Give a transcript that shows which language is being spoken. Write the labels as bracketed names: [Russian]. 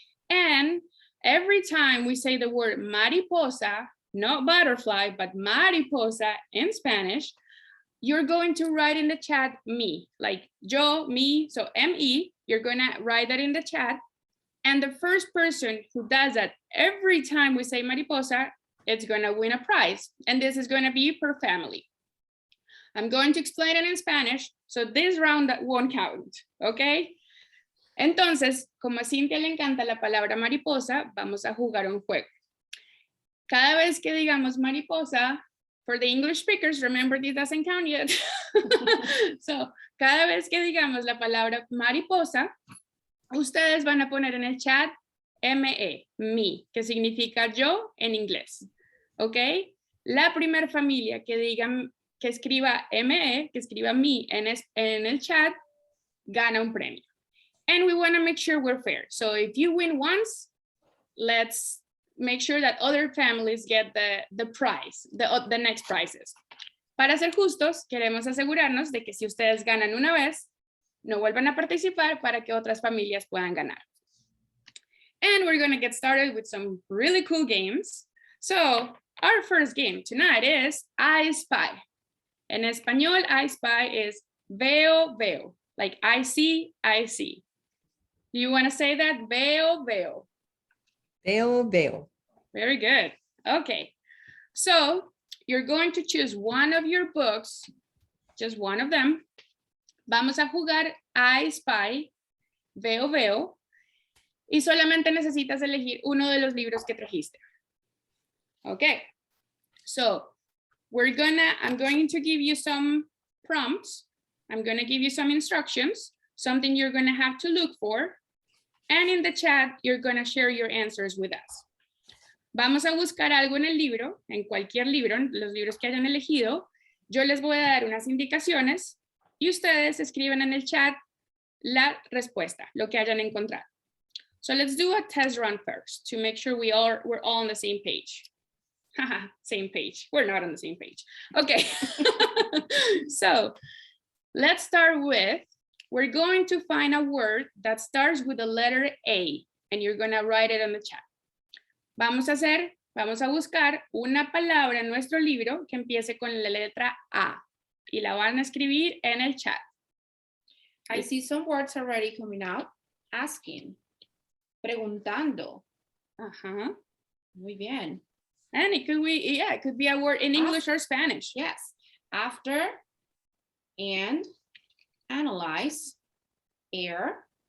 [English] And every time we say the word mariposa, not butterfly, but mariposa in Spanish, you're going to write in the chat me, like yo, me, so M-E, you're gonna write that in the chat. And the first person who does that every time we say mariposa, it's gonna win a prize. And this is gonna be per family. I'm going to explain it in Spanish, so this round that won't count, okay? [Spanish] Entonces, como a Cinthia le encanta la palabra mariposa, vamos a jugar un juego. Cada vez que digamos mariposa, [English] for the English speakers, remember this doesn't count yet. [Spanish] So, cada vez que digamos la palabra mariposa, ustedes van a poner en el chat M-E, me, que significa yo en inglés. ¿Ok? La primera familia que diga, que escriba M-E, que escriba me en el chat, gana un premio. [English] And we want to make sure we're fair. So if you win once, let's make sure that other families get the prize, the next prizes. [Spanish] Para ser justos, queremos asegurarnos de que si ustedes ganan una vez, no vuelvan a participar para que otras familias puedan ganar. [English] And we're going to get started with some really cool games. So our first game tonight is I Spy. [Spanish] En español, I Spy is veo, veo. [English] Like I see, I see. Do you want to say that? [Spanish] Veo, veo. Veo, veo. [English] Very good. Okay. So you're going to choose one of your books, just one of them. [Spanish] Vamos a jugar I Spy, veo, y solamente necesitas elegir uno de los libros que trajiste. [English] Okay, so I'm going to give you some prompts. I'm going to give you some instructions, something you're going to have to look for. And in the chat, you're going to share your answers with us. [Spanish] Vamos a buscar algo en el libro, en cualquier libro, en los libros que hayan elegido. Yo les voy a dar unas indicaciones y ustedes escriben en el chat la respuesta, lo que hayan encontrado. [English] So let's do a test run first to make sure we're all on the same page. Haha, same page. We're not on the same page. Okay. So let's start with, we're going to find a word that starts with the letter A, and you're going to write it on the chat. [Spanish] Vamos a buscar una palabra en nuestro libro que empiece con la letra A, y la van a escribir en el chat. [English] I see some words already coming out. Asking. Preguntando. [Spanish] Ajá. Muy bien. [English] And it could be a word in English or Spanish. Yes. After and analyze, air.